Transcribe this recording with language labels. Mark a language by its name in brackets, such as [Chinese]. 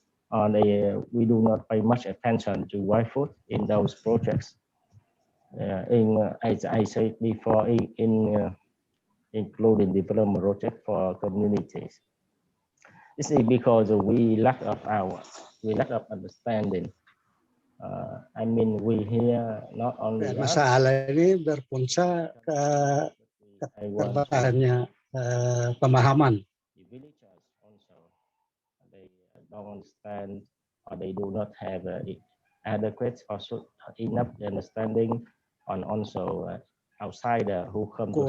[English] We do not pay much attention to wild food in those projects. As I said before, including development project for communities. This is because we lack of understanding. I mean, we hear not only [Malay] masalah ini berpunca ke keterbatasannya pemahaman. [English] The villagers also they don't understand or they do not have adequate or enough understanding on also outsider who come to